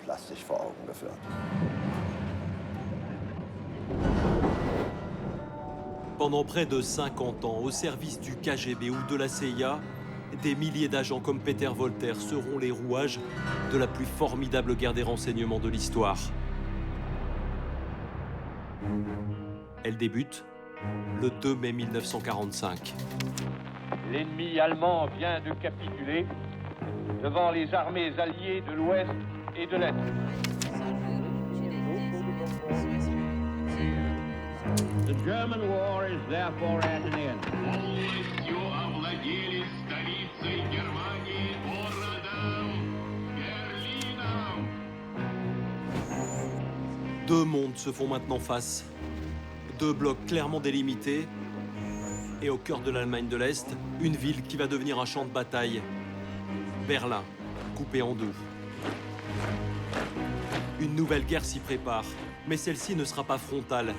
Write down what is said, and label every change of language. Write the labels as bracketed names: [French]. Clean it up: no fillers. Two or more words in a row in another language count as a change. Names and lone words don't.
[French] Pendant près de 50 ans, au service du KGB ou de la CIA, des milliers d'agents comme Peter Volter seront les rouages de la plus formidable guerre des renseignements de l'histoire. Elle débute le 2 mai 1945. L'ennemi allemand vient de capituler devant les armées alliées de l'Ouest et de l'Est. [English] The German war is therefore at an end. [Russian] Полностью овладели столицей Германии, городом Берлином. [French] Deux mondes se font maintenant face. Deux blocs clairement délimités. Et au cœur de l'Allemagne de l'Est, une ville qui va devenir un champ de bataille. Berlin, coupé en deux. Une nouvelle guerre s'y prépare, mais celle-ci ne sera pas frontale.